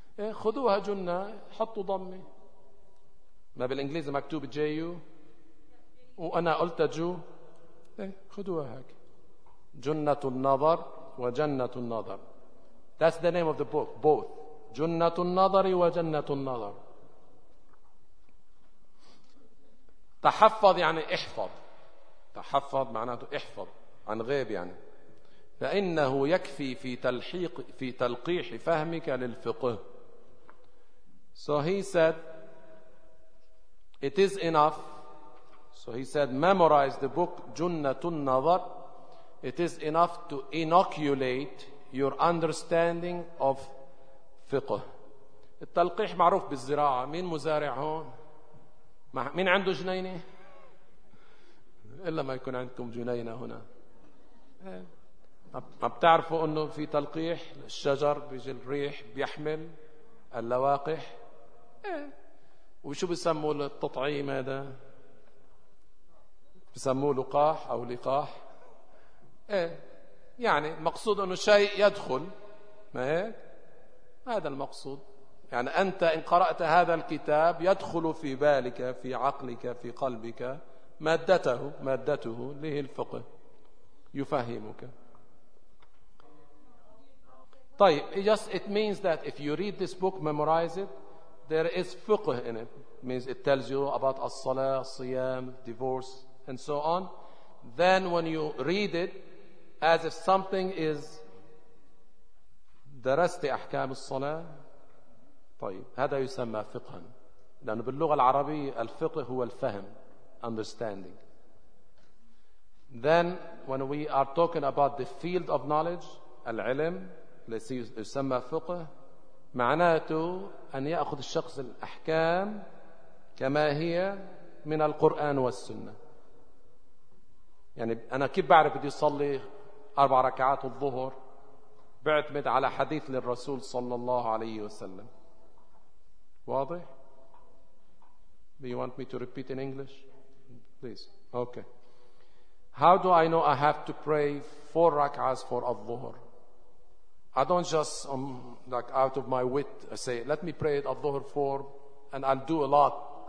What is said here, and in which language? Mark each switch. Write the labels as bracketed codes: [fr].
[ar] خذوها جنة حطوا ضمة، ما بالإنجليزي مكتوب جيو وأنا قلت جو، خذوها هيك جنة النظر وجنة النظر. [en] That's the name of the book, both جنة النظر وجنة النظر. [ar] تحفظ يعني احفظ، تحفظ معناته احفظ عن غيب يعني. فإنه يكفي في تلحيق في تلقيح فهمك للفقه. [en] So he said it is enough. So he said memorize the book جنة النظر. It is enough to inoculate your understanding of فقه. [ar] التلقيح معروف بالزراعة، مين مزارع هون؟ مين عنده جنينة؟ إلا ما يكون عندكم جنينة هنا. ما بتعرفوا أنه في تلقيح الشجر بيجي الريح بيحمل اللواقح؟ وشو بيسموا التطعيم هذا؟ بيسموا لقاح أو لقاح؟ يعني مقصود أنه شيء يدخل، ما هيك؟ هذا المقصود. يعني أنت إن قرأت هذا الكتاب يدخل في بالك في عقلك في قلبك مادته له الفقه يفهمك. [en] طيب it just it means that if you read this book memorize it there is فقه in it. It means it tells you about [ar] الصلاة الصيام [en] divorce and so on. Then when you read it as if something is [ar] درست أحكام الصلاة، طيب هذا يسمى فقها، لأنه باللغة العربية الفقه هو الفهم understanding. [en] Then when we are talking about the field of knowledge [ar] العلم الذي يسمى فقه، معناته أن يأخذ الشخص الأحكام كما هي من القرآن والسنة. يعني أنا كيف بعرف بدي أصلي 4 ركعات الظهر؟ بعتمد على حديث للرسول صلى الله عليه وسلم. [en] واضح؟ Do you want me to repeat in English? Please. Okay. How do I know I have to pray 4 rak'ahs for al-dhuhr? I don't just like out of my wit say let me pray al-dhuhr 4 and I'll do a lot.